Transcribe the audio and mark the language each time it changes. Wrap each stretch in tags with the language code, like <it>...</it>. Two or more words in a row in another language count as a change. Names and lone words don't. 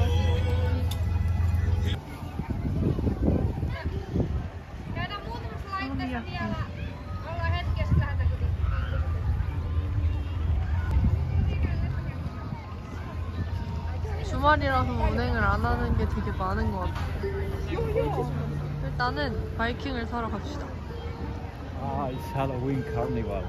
<fi>Käydään muutamassa laitteessa vielä. Ollaan hetkessä lähdetään</fi> <ko>주말이라서 운행을 안 하는 게 되게 많은 것 같아요. 일단은 바이킹을 사러 갑시다.</ko> <en>Ah, it's Halloween carnival.</en>